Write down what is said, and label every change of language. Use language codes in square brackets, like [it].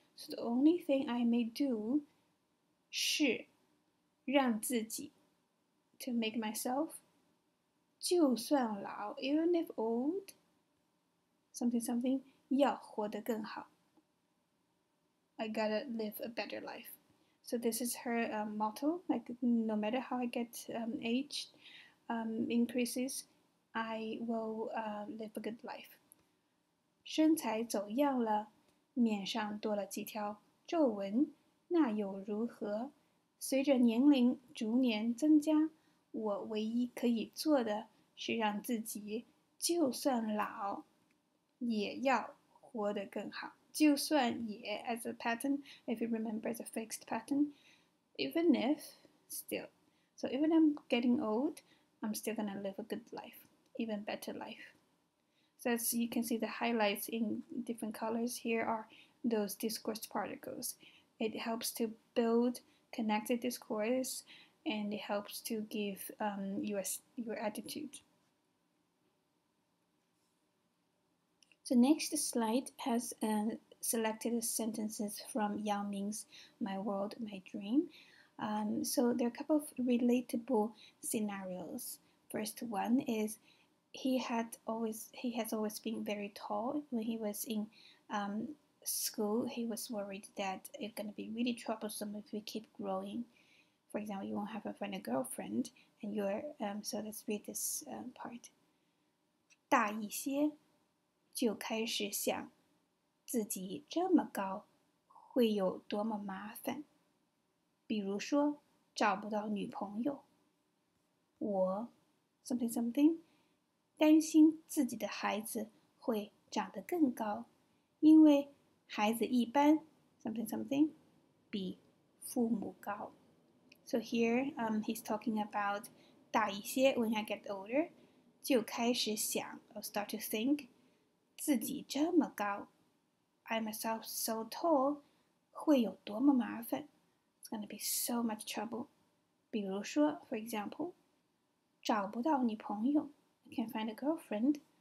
[en] So the only thing I may do [zh] 是让自己 [en] to make myself [zh] 就算老 [en] even if old something [zh] 要活得更好 [en] I gotta live a better life. So this is her motto, like no matter how I get aged, increases, I will live a good life. [zh] 身材走样了面上多了几条皱纹那又如何随着年龄逐年增加我唯一可以做的是让自己就算老也要活得更好就算也 [en] as a pattern, if you remember, as a fixed pattern, even if, still. So even I'm getting old, I'm still gonna live a good life, even better life. So as you can see, the highlights in different colors here are those discourse particles. It helps to build connected discourse, and it helps to give your attitude. The next slide has selected sentences from Yao Ming's My World, My Dream. So there are a couple of relatable scenarios. First one is he has always been very tall. When he was in school, he was worried that it's going to be really troublesome if we keep growing. For example, you won't have a girlfriend, and you're so let's read this part. [zh] 大一些就开始想自己这么高会有多么麻烦，比如说找不到女朋友。我 something something， 担心自己的孩子会长得更高，因为孩子一般 something something 比父母高。 [en] So here he's talking about [zh] 大一些 [en] when I get older [zh] 就开始想 [en] or start to think [zh] 自己这么高 [en] I myself so tall [zh] 会有多么麻烦 [en] It's gonna be so much trouble [zh] 比如说 [en] for example [zh] 找不到女朋友 [en] I can't find a girlfriend